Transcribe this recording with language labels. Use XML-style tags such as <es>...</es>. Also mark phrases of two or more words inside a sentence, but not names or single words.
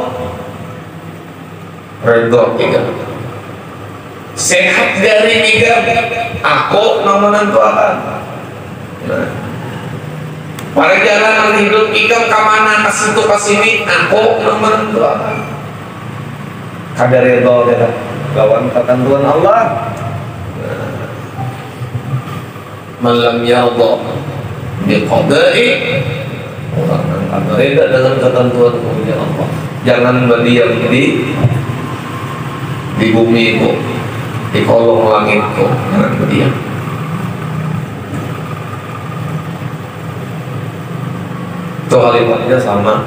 <bjn>Redha ikam, sehat dari ikam, aku nan menentukan. Nah, pada jalan hidup ikam kemana kasitu kasini, aku nan menentukan. Kadar redha kita lawan ketentuan Allah.</bjn> <ar>من لم يرض بقضائي,</ar> <bjn>orang yang kada reda dengan ketentuan Allah, jangan berdiam di bumi itu, di kolong langit itu, jangan berdiam. Itu kalimatnya sama.</bjn>